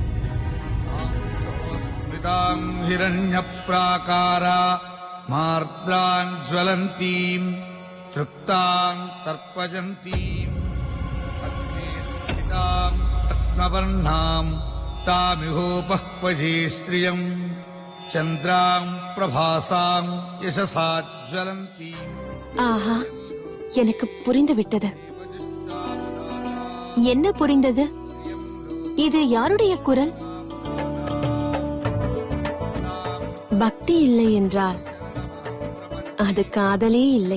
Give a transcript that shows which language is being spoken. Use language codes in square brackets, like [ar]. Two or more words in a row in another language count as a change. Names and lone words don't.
[sa] स्मृतां हिरण्यप्राकारा मार्द्रां ज्वलन्तीं तृप्तां तर्पयन्तीम् अग्ने स्थितां रत्नवर्णां तामिहोपह्वजे स्त्रियं चन्द्रां प्रभासां यशसा ज्वलन्तीम् [ta] ஆஹா, எனக்கு புரிந்து விட்டது. என்ன புரிந்தது? இது யாருடைய குரல்? பக்தி இல்லை என்றால் அது காதலே இல்லை.